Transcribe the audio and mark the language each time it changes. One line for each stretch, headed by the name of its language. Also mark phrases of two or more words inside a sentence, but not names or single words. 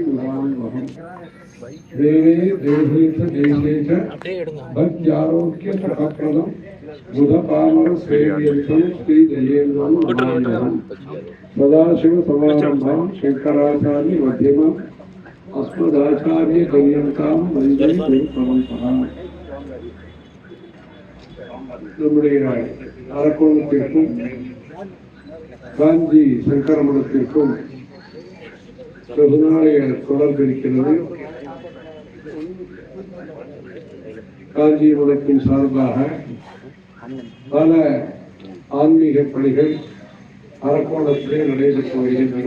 Sanskrit: मुदान्वहम् देवे देहेश देशेश भक्त्यारोग्य सुखप्रदं बुधपामर सेव्यर्थं श्री जयेन्द्रं नमाम्यहम् सदाशिव समारंभां शंकराचार्य मध्यमम् अस्मदाचार्य पर्यन्तां वन्दे गुरुपरम्पराम्
Tamil: நம்முடைய அரக்கோணத்திற்கும் காஞ்சி சங்கர மடத்திற்கும் வெகுநாளைய தொடர்பு இருக்கிறது. காஞ்சி மடத்தின் சார்பாக பல ஆன்மீக பணிகள் அரக்கோணத்திலே நடைபெற்று வருகின்றன.